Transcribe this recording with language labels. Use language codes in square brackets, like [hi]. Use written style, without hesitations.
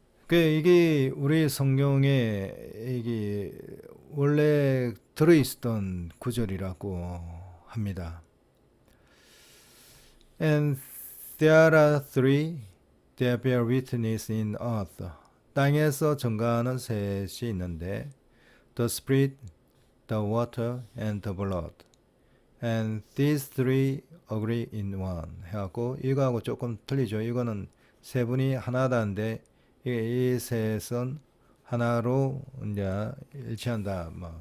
[ko] 이게 우리 성경에 이게 원래 들어있었던 구절이라고 합니다. [en] And there are three that bear witness in earth. [ko] 땅에서 증거하는 셋이 있는데 [en] the spirit, the water, and the blood. And these three agree in one. [ko] 해갖고 이거하고 조금 틀리죠. 이거는 세 분이 하나다인데 이 셋은 하나로 이제 일치한다.